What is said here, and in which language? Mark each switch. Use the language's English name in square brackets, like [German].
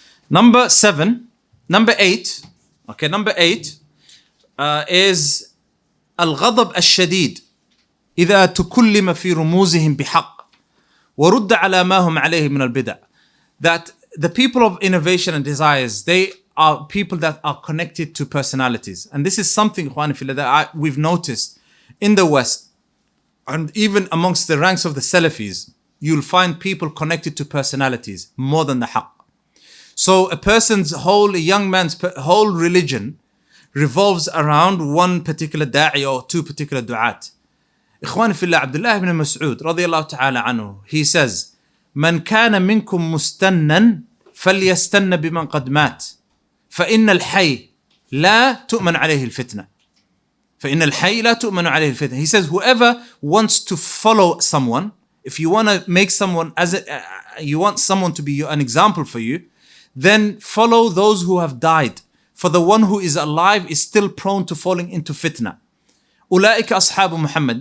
[English] Number 8 is [Arabic] الغضب الشديد إذا تكلم في رموزهم بحق ورد على ما هم عليه من البدع. That [English] the people of innovation and desires, they are people that are connected to personalities. And this is something, Ikhwani fillah, that we've noticed in the West, and even amongst the ranks of the Salafis, you'll find people connected to personalities more than the haqq. So a young man's whole religion revolves around one particular da'i or two particular du'at. [Arabic] Ikhwani fillah, Abdullah ibn Mas'ud radiyallahu ta'ala anhu, [English] he says, [Arabic] من كان منكم مستنا فليستن بمن قد مات فإن الحي لا تؤمن عليه الفتنة. فإن الحي لا تؤمن عليه الفتنة. [English] He says, whoever wants to follow someone, if you want to make someone you want someone to be an example for you, then follow those who have died. For the one who is alive is still prone to falling into fitna. [Arabic] أولئك أصحاب محمد.